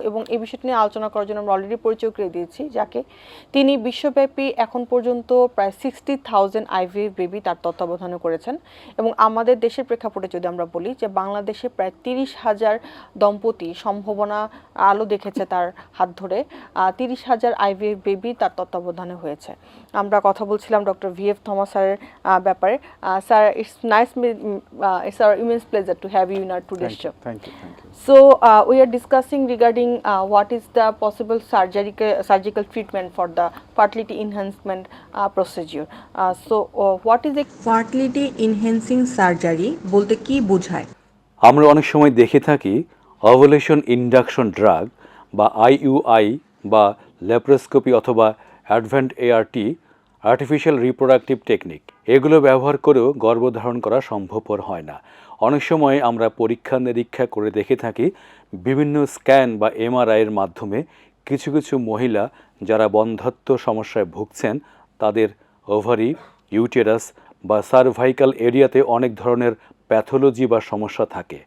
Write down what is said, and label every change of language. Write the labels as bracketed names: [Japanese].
[Bangla] এবং এই বিষয়টি নিয়ে আলোচনা করার জন্য আমরা অলরেডি পরিচয় করে দিয়েছি যাকে, তিনি বিশ্বব্যাপী এখন পর্যন্ত প্রায় 60,000 IVF বেবি তার তত্ত্বাবধানে করেছেন। এবং আমাদের দেশের প্রেক্ষাপটে যদি আমরা বলি যে বাংলাদেশে প্রায় 30,000 দম্পতি সম্ভাবনা আলো দেখেছে তার হাত ধরে, 30,000 IVF বেবি তার তত্ত্বাবধানে হয়েছে। আমরা কথা বলছিলাম ডক্টর VF থমাস স্যারের ব্যাপারে। [English] Sir, it's our immense pleasure to have you in our today's show. Thank you. So we are discussing regarding what is the possible surgical treatment for the fertility enhancement procedure. So what is a fertility enhancing surgery? [Bangla] বলতে কি বোঝায়? আমরা অনেক সময় দেখে থাকি ovulation induction drug বা IUI বা ল্যাপ্রোস্কোপি অথবা অ্যাডভান্ট ART, আর্টিফিশিয়াল রিপ্রোডাক্টিভ টেকনিক, এগুলো ব্যবহার করেও গর্ভধারণ করা সম্ভবপর হয় না। অনেক সময় আমরা পরীক্ষা নিরীক্ষা করে দেখে থাকি বিভিন্ন স্ক্যান বা MRI-এর মাধ্যমে কিছু কিছু মহিলা যারা বন্ধ্যাত্ব সমস্যায় ভুগছেন তাদের ওভারি, ইউটেরাস বা সার্ভাইকাল এরিয়াতে অনেক ধরনের প্যাথোলজি বা সমস্যা থাকে।